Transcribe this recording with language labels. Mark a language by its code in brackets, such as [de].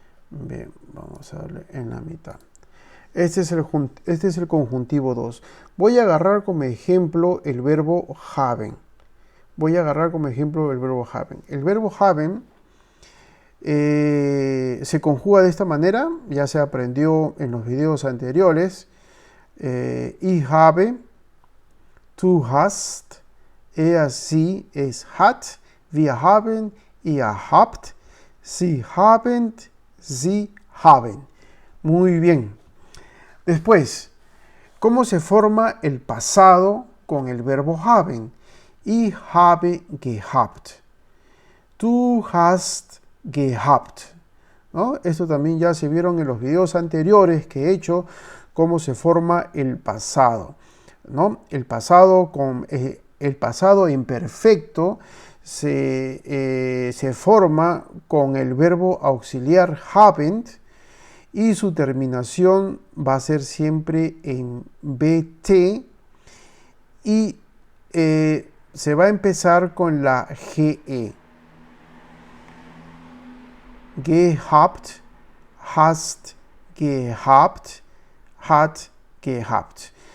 [es] Bien, vamos a darle en la mitad. Este es el conjuntivo 2. Voy a agarrar como ejemplo el verbo haben. El verbo haben se conjuga de esta manera, ya se aprendió en los videos anteriores. [de] Ich habe, du hast, sie, es hat, wir haben, ihr habt, sie haben, sie haben. [es] Muy bien. Después, ¿cómo se forma el pasado con el verbo haben? [de] Ich habe gehabt. Du hast gehabt. ¿No? [es] Esto también ya se vieron en los videos anteriores que he hecho, cómo se forma el pasado. ¿No? El pasado imperfecto se forma con el verbo auxiliar haben y su terminación va a ser siempre en bt y se va a empezar con la ge. [de] Gehabt, hast gehabt, hat gehabt.